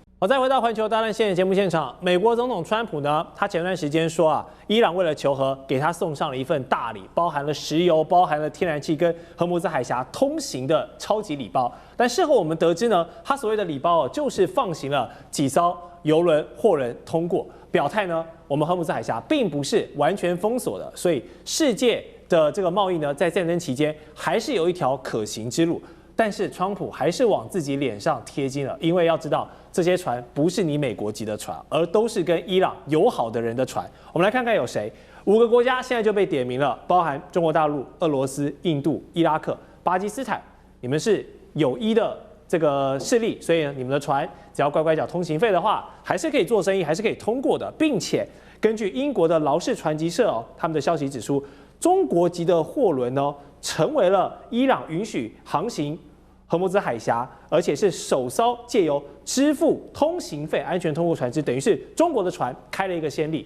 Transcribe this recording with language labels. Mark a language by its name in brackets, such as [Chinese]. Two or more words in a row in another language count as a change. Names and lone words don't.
[Chinese] 好，再回到環球大亂線的節目現場，美國總統川普呢，他前段時間說啊，伊朗為了求和，給他送上了一份大禮，包含了石油、包含了天然氣跟荷姆茲海峽通行的超級禮包。但事後我們得知呢，他所謂的禮包就是放行了幾艘油輪、貨輪通過，表態呢，我們荷姆茲海峽並不是完全封鎖的，所以世界的這個貿易呢，在戰爭期間還是有一條可行之路。但是川普還是往自己臉上貼金了，因為要知道這些船不是你美國籍的船，而都是跟伊朗友好的人的船。我們來看看有誰 ，5個國家現在就被點名了，包含中國大陸、俄羅斯、印度、伊拉克、巴基斯坦，你們是友伊的這個勢力，所以你們的船只要乖乖繳通行費的話，還是可以做生意，還是可以通過的，並且根據英國的勞氏船級社他們的消息指出，中國籍的貨輪呢，成為了伊朗允許航行荷姆茲海峽，而且是首艘借由支付通行費安全通過船只，等於是中國的船開了一個先例。